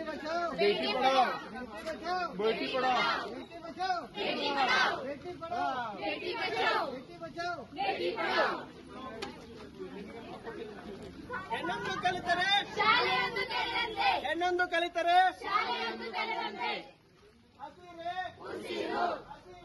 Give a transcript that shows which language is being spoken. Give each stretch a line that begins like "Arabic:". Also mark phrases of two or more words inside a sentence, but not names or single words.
Hindi: बचाओ बेटी पढ़ाओ, बेटी बचाओ बेटी बचाओ बेटी पढ़ाओ, बेटी पढ़ाओ बेटी बचाओ बेटी बचाओ बेटी पढ़ाओ।
Kannada: ಏನೊಂದು ಕಲಿತರೆ ಶಾಲೆಯೊಂದು ತೆರೆದಂತೆ, ಏನೊಂದು ಕಲಿತರೆ ಶಾಲೆಯೊಂದು ತೆರೆದಂತೆ, ಹಸಿರೇ ಉಸಿರು